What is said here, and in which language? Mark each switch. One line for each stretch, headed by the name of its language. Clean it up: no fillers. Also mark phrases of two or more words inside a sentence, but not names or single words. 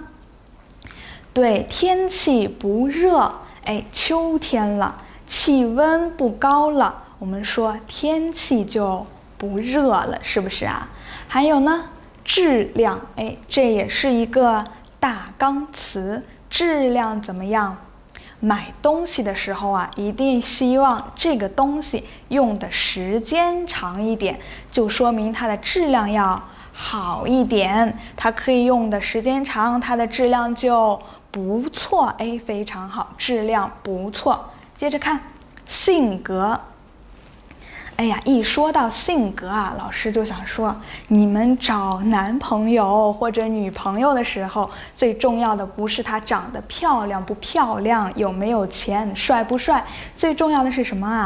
Chinese: 對，天氣不熱，哎，秋天了，氣溫不高了，我們說天氣就不熱了，是不是啊？還有呢，質量，哎，這也是一個大綱詞，質量怎麼樣？買東西的時候啊，一定希望這個東西用的時間長一點，就說明它的質量要好一點。它可以用的時間長，它的質量就不錯。哎，非常好，質量不錯。接着看性格。哎呀，一說到性格啊，老師就想說，你們找男朋友或者女朋友的时候，最重要的不是他长得漂亮不漂亮，有沒有錢，帥不帥，最重要的是什麼啊？